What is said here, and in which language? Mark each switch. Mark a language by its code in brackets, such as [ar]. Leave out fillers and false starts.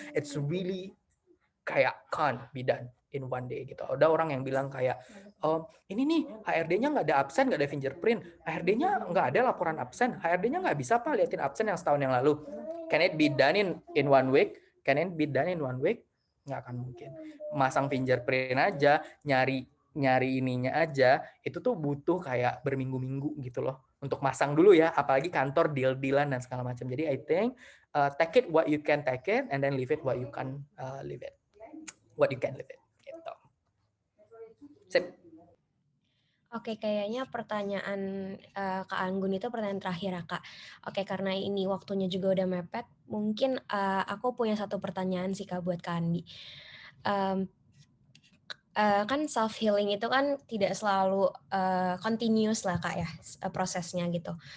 [en] It's really kayak can't be done in one day gitu. [id] Ada orang yang bilang kayak, ini nih HRD-nya nggak ada absen, nggak ada fingerprint, HRD-nya nggak ada laporan absen, HRD-nya nggak bisa Pak liatin absen yang setahun yang lalu. [en] Can it be done in 1 week? Can it be done in 1 week? [id] Nggak akan mungkin. Masang fingerprint aja, nyari ininya aja, itu tuh butuh kayak berminggu-minggu gitu loh. Untuk masang dulu ya, apalagi kantor deal-dealan dan segala macam. Jadi [en] I think take it what you can take it, and then leave it what you can leave it. What you can live in [id] gitu. Sip. Oke, kayaknya pertanyaan Kak Anggun itu pertanyaan terakhir ya Kak. Oke, karena ini waktunya juga udah mepet, mungkin aku punya 1 pertanyaan sih Kak buat Kak Andi. Kan self healing itu kan tidak selalu continuous lah Kak ya prosesnya gitu.